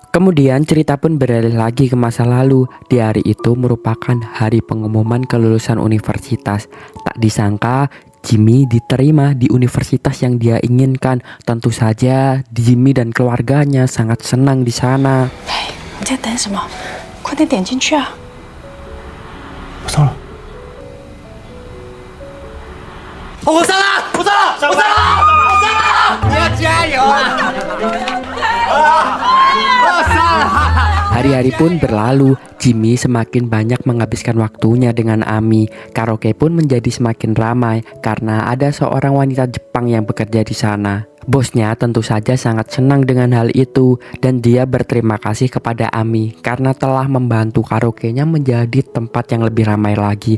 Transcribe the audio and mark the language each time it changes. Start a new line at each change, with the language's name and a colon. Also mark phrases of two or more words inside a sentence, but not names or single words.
Indonesian: Kemudian cerita pun beralih lagi ke masa lalu. Di hari itu merupakan hari pengumuman kelulusan universitas. Tak disangka Jimmy diterima di universitas yang dia inginkan. Tentu saja Jimmy dan keluarganya sangat senang di sana.
Chinese: 你在等什么？快点点进去啊！我上了。哦，我上了，我上了，我上了，我上了！你要加油啊！我上了。
Indonesian: Hari-hari pun berlalu, Jimmy semakin banyak menghabiskan waktunya dengan Ami. Karaoke pun menjadi semakin ramai karena ada seorang wanita Jepang yang bekerja di sana. Bosnya tentu saja sangat senang dengan hal itu dan dia berterima kasih kepada Ami karena telah membantu karaoke-nya menjadi tempat yang lebih ramai lagi.